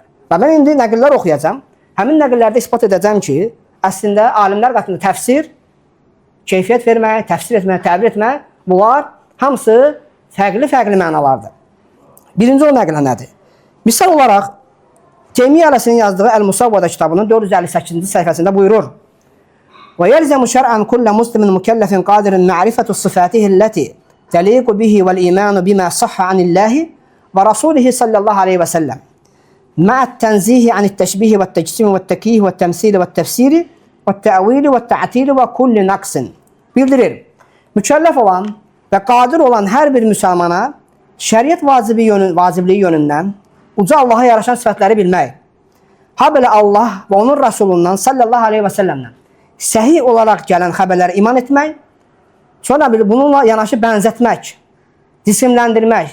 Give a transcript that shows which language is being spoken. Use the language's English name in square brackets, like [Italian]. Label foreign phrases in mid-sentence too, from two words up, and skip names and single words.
[Azerbaijani] Və mən indi nəqillər oxuyacağam. Həmin nəqillərdə isbat edəcəm ki, əslində alimlər qatında təfsir, keyfiyyət vermək, təfsir etmək, təbir etmək, bunlar hamısı fərqli mənalardır. Birinci o nəqlə nədir? Misal olaraq, Teymiyyə Ələsinin yazdığı Əl-Musavvada kitabının 458-ci səhifəsində buyurur: [Arabic] ويلزم شرعا كل مسلم مكلف قادر معرفة صفاته التي تليق به والإيمان بما صح عن الله ورسوله صلى الله عليه وسلم مع التنزيه عن التشبيه والتجسيم والتكييف والتمثيل والتفسير والتأويل والتعتيل وكل نقص. [Azerbaijani] Bildirir, mükəlləf olan və qadir olan hər bir müsəlmana şəriət vacibliyi yönündən uca Allaha yaraşan sifətləri bilmək, ha belə Allah və onun Rasulundan [Arabic] صلى الله عليه وسلم [Azerbaijani] səhih olaraq gələn xəbərlərə iman etmək Sonra bununla yanaşı bənzətmək, cisimləndirmək.